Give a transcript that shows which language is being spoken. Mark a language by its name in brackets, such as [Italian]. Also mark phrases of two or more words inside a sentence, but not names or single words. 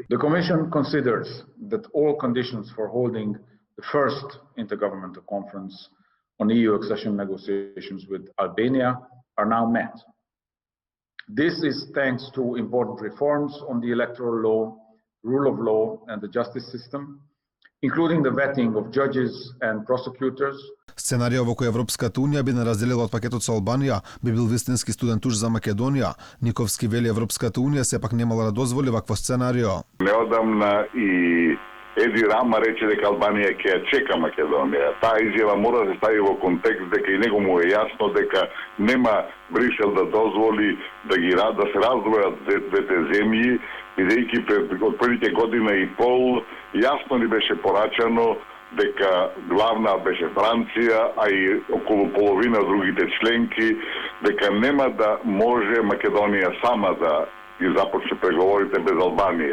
[English] The Commission considers that all conditions for holding the first intergovernmental conference on EU accession negotiations with Albania are now met. This is thanks to important reforms on the electoral law, rule of law and the justice system, including the vetting of judges and prosecutors. [Macedonian] Сценарио во кој Европската унија би не разделила од пакетот со Албанија би бил вистински студен туш за Македонија. Никовски вели Европската унија сепак немала да дозволи вакво сценарио. Неодамна и Еди Рама рече дека Албанија ќе ја чека Македонија. Таа изјава мора да се стави во контекст дека и него му е јасно дека нема Брисел да дозволи да се раздвојат двете земји, бидејќи пред првите година и пол јасно ни беше порачано дека главна беше Франција, а и околу половина другите членки, дека нема да може Македонија сама да ги започне преговорите без Албанија.